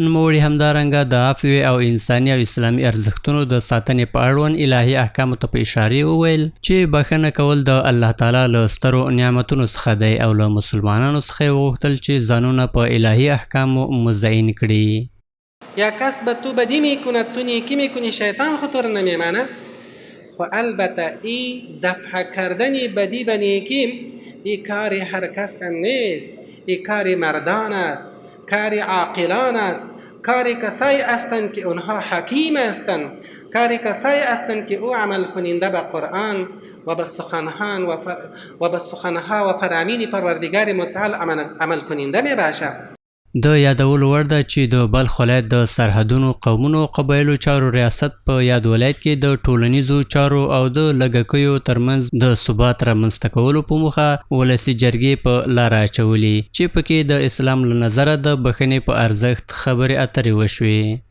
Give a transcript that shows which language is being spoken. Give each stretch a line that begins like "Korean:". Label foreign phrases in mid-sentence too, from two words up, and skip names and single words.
Pashto: نوموړي همدارنګه د عفوې او انساني او اسلامي ارزښتونو د ساتنې په اړوند الهي احکامو ته په اشارې وویل چې بښنه کول د
Arabic: الله تعالی
Pashto: له سترو نعمتونو څخه دی او له مسلمانانو څخه یې وغوښتل چې ځانونه په الهي احکامو مزین کړي.
Persian: یا کس به تو بدی میکند تو نیکی میکنی شیطان خطور نمیمانه. خو البته این دفع کردن بدی به نیکی این کار هر کس هم نیست. این کار مردان است، کار عاقلان است، کار کسایی هستند که اونها حکیم هستند، کار کسایی هستند که او عمل کننده به قرآن و به سخنها و فرامین پروردگار متعال عمل کننده می باشه.
Pashto: د یادولو وړ ده چې د بلخ ولایت د سرحدونو قومونو قبایلو چارو ریاست په یاد ولایت کې د ټولنیزو چارو او د لږکیو ترمنځ د ثبات رامنځته کولو په موخه ولسي جرګې په لاره اچولي چې پکې د اسلام له نظره د بښنې په ارزښت خبرې اترې وشوې.